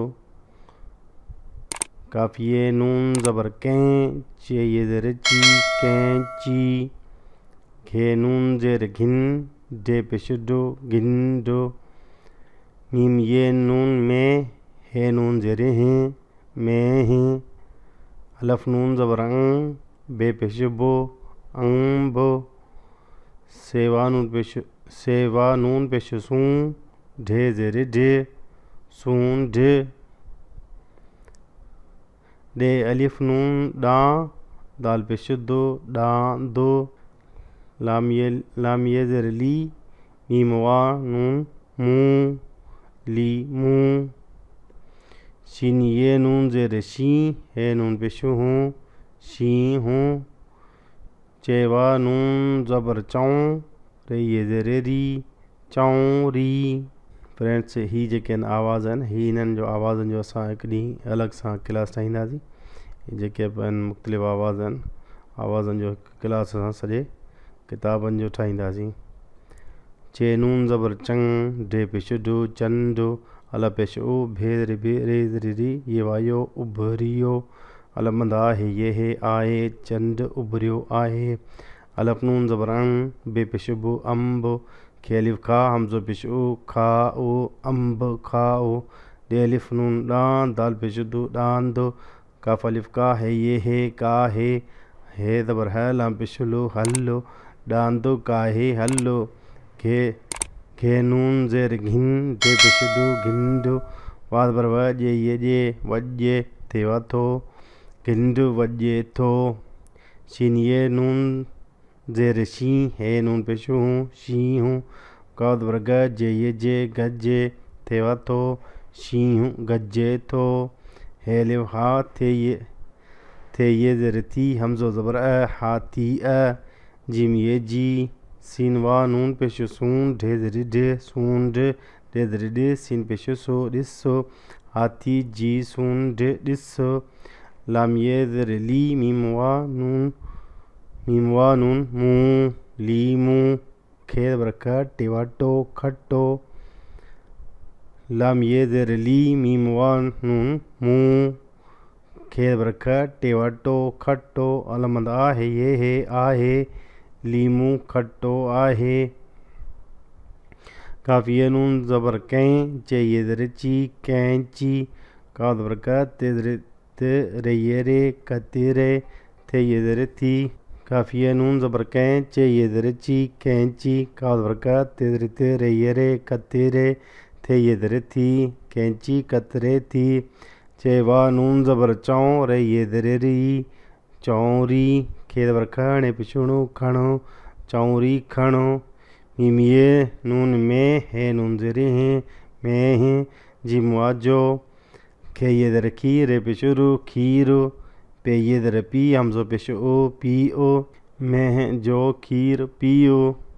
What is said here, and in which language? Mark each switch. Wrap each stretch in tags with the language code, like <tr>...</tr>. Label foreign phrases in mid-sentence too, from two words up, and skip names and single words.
<sd>काफिए नून ज़बर कैं, चे ये ज़र ची, कैंची, घे नून ज़ेर घिन, डे पेश डो, गिंडो, मीम ये नून में, हे नून ज़ेर हैं, में हैं, अलफ नून ज़बर अंग, बे पेश बो, अंब, सेवा नून पेश सूं, ढे ज़ेर ढे, सूंढ, डे अलिफ नून डां, दाल पेश दो, डां दो, लामिये ज़ेर ली, मीम वा नून मूं, ली मूं, शीन ये नून ज़ेर शी, हे नून पेश हूँ, शी हूँ, चेवा नून ज़बर चौं, रे ये ज़ेर री, चौं री। फ्रेंड्स ही जेके आवाज़ आहिनि ही हिननि जो आवाज़नि जो असां हिकु ॾींहुं अलॻि सां क्लास ठाहींदासीं। जेके बि आहिनि मुख़्तलिफ़ आवाज़ आहिनि, आवाज़नि जो हिकु क्लास असां सॼे किताबनि जो ठाहींदासीं। चे नून ज़बर चंग, डे पेश डो, चंडो, अल पेश ओ, भे रे बे, रे ज़र री, ये वायो, उभरियो, अलमंदा है ये है आए, चंड उभरियो आहे, अलफ नून ज़बर अंग, बे पेश बो, अंब, खे अलिफ खा, हमज़ो पेश ओ, खा ओ, अंब खाओ, डे अलिफ नून डां, दाल पेश दो, डांद, काफ अलिफ का है ये है का है, हे ज़बर है, लाम पेश लो, हल्लो, डांदो काहे हल्लो, घे नून ज़ेर घिन, डे पेश दो, गिंडो, वाद बर वजे ये जे, वजे थेवा थो, गिंड वजे थो, शीन ये नून ज़ेर शी, हे नून पेश हूँ, शी हूँ, काद बर ग, जे ये जे, गजे थेवा थो, शी हूँ गजे थो, हे लिव हा, थे ये ज़ेर थी, हमज़ो ज़बर हाथी जिम ये जी, सीन वा नून पेश सूं, ढे ज़र ढे, सूंढ, डे ज़र डे, सीन पेश सो, ॾिसो, हाथी जी सूंढ ॾिसो, लाम ये ज़र ली, मीम वा नून मूं, लीमू, खे ज़बर ख, टेवा टो, खटो, लाम ये ज़ेर ली, मीम वा नून मूं, खे ज़बर ख, टेवा टो, खटो, अलमंद आहे ये है आहे, लीमू खट्टो आहे। काफ़िया नून ज़बर कैं, चे ये ज़र ची, कैंची, काद वर्का रे ये रे कते रे थे ये दरे थी काफिया नून ज़बर कैं चे ये दरे ची कैंची काद वर्का ते रे ये रे कते रे थे ये दरे थी कैंची कतरे थी चे वा नून ज़बर चौं रे ये दरे री चौरी खेद वर्का ने पिछुणु खणो चौरी खणो मीमिये नून में है नून ज़रे हैं मैं हैं जी मुआजो खे ये दर खी रे पेशुरु खीरो पे ये दर पी हमजो पेशो ओ पी ओ मैं जो खीर पियो।</sd>